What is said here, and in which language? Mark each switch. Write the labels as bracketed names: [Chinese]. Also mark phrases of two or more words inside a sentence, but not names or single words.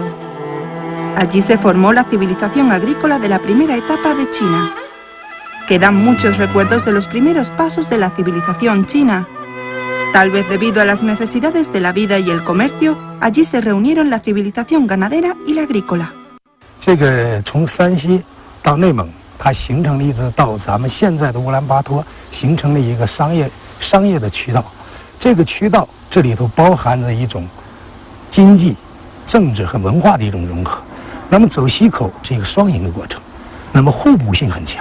[Spanish] Allí se formó la civilización agrícola de la primera etapa de China. Quedan muchos recuerdos de los primeros pasos de la civilización china. Tal vez debido a las necesidades de la vida y el comercio, allí se reunieron la civilización ganadera y la agrícola. [Chinese] 这个从山西到内蒙，它形成了一直到咱们现在的乌兰巴托，形成了一个商业的渠道。这个渠道这里头包含着一种经济、政治和文化的一种融合。那么走西口是一个双赢的过程，那么互补性很强。